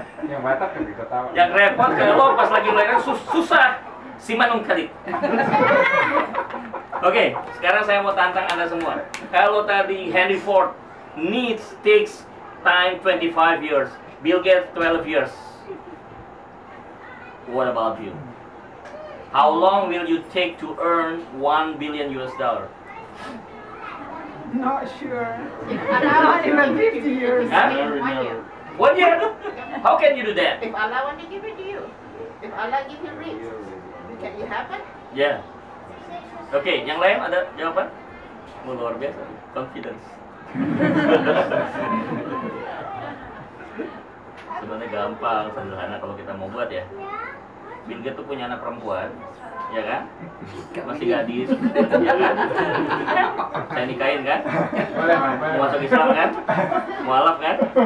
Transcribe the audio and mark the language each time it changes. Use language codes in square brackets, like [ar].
[id] Yang Batak kan bisa tahu. Yang repot kalau pas lagi melahirkan susah, si manung kali. Oke, sekarang saya mau tantang Anda semua. Kalau tadi [en] Henry Ford takes time 25 years, Bill Gates 12 years. What about you? How long will you take to earn $1 billion? Not sure. Not even 50 years. Huh? 1 year. 1 year? How can you do that? If Allah want to give it to you, if Allah give you rich, can you happen? Yeah. [id] Oke, yang lain ada jawaban? Luar biasa, confidence. Sebenarnya gampang, sederhana kalau kita mau buat ya. Bill Gates tuh punya anak perempuan, ya kan? Masih gadis, ya kan? Saya nikahin kan? Mau masuk Islam kan? Mualaf kan?